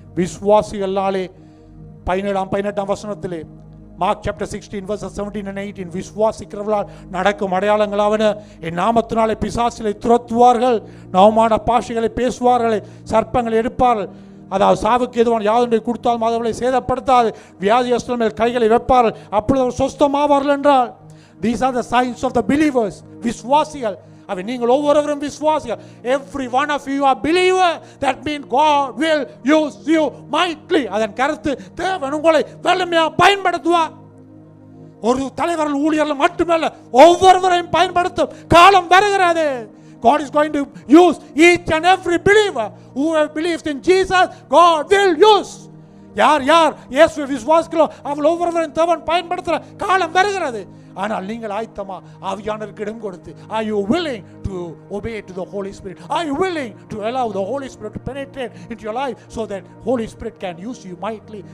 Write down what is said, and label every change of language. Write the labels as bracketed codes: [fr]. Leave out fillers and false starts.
[ta] விசுவாசிகளாலே 17ஆம் வசனத்திலே [en] Mark chapter 16 verses 17 and 18, [ta] விசுவாசிக்கிறவர்களால் நடக்கும் அடையாளங்களாவன, என் நாமத்தினாலே பிசாசுகளை துரத்துவார்கள், நவமான பாஷைகளை பேசுவார்கள், சர்ப்பங்களை எடுப்பார்கள், அதாவது சாவுக்கு எதுவான யாதொன்றை கொடுத்தாலும் அவர்களை சேதப்படுத்தாது, வியாதியஸ்தர்கள் மேல் கைகளை வைப்பார்கள், அப்பொழுது அவர் சொஸ்தமாவார்கள் என்றால். [en] These are the signs of the believers. [ta] விசுவாசிகள். அவை நீங்கள் ஒவ்வொருவரும் விசுவாசிகள். [en] Every one of you are believer. That means God will use you mightily. [ta] அதன் கருத்து தேவன் உங்களை வல்லமையாக பயன்படுத்துவார். ஒரு தலைவர்கள் ஊழியர்கள் மட்டுமல்ல, ஒவ்வொருவரையும் பயன்படுத்தும் காலம் வருகிறது. [en] God is going to use each and every believer who believes in Jesus. God will use. [ta] யார் இயேசுவை விசுவாசிக்கிறோம் அவர்கள் ஒவ்வொருவரையும் தேவன் பயன்படுத்துகிற காலம் வருகிறது. ஆனால் நீங்கள் ஆயத்தமா ஆவியானவருக்கு இடம் கொடுத்து, [en] are you willing to obey to the Holy Spirit? Are you willing to allow the Holy Spirit to penetrate into your life so that Holy Spirit can use you mightily?